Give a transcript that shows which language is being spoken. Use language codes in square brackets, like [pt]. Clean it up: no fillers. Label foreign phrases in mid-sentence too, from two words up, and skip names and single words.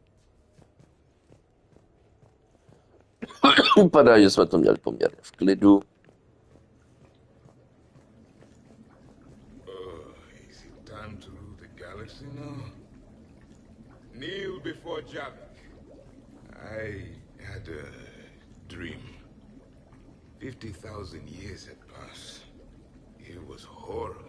[cs] Vypadá, že jsme to měli poměrně v klidu. [en] Is it time to rule the galaxy now? Kneel before Javik. I had a dream. 50,000 years had passed. It was horrible.